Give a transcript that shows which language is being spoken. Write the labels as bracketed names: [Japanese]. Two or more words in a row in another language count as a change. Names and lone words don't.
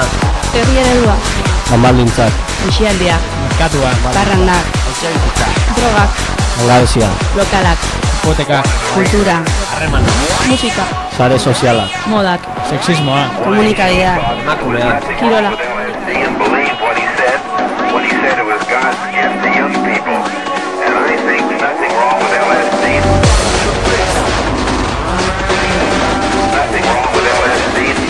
[Basque] Herri eredua. Kanbaldintzak. Aisialdia. Katua. Barranda. Drogak. Langabezia. Lokalak. Hipoteka. Kultura. Harremana. Musika. Sare soziala. Modak. Sexismoa. Komunikabidea. Emakumea. Kirola. [English] And believed what he said when he said it was God's gift to young people. And I think nothing wrong with LSD. Nothing wrong with LSD.